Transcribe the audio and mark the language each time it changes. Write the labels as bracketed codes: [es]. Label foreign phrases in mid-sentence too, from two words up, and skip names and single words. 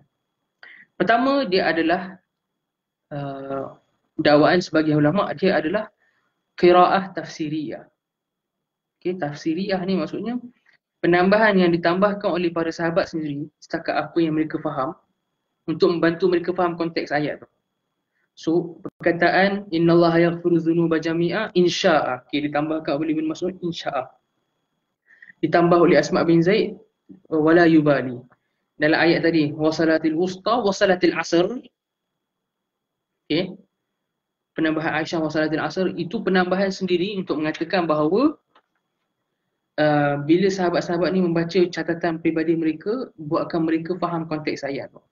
[ms] Pertama, dia adalah dakwaan sebagian ulama, dia adalah qiraah tafsiriyah. Okey, tafsiriyah ni maksudnya penambahan yang ditambahkan oleh para sahabat sendiri setakat apa yang mereka faham untuk membantu mereka faham konteks ayat tu. So, perkataan [ar] innallaha yaghfiru dzunuba jami'a insya'a. [ms] Okey, ditambahkan oleh Ibn Mas'ud insya'a. Ditambah oleh Asma bin Zaid [ar] wala yubali. [ms] Dalam ayat tadi [ar] wasalatil wusta wasalatil asr. [ms] Okey. Penambahan Aisyah [ar] wasalatil asr [ms] itu penambahan sendiri untuk mengatakan bahawa bila sahabat-sahabat ni membaca catatan peribadi mereka, buatkan mereka faham konteks ayat tu.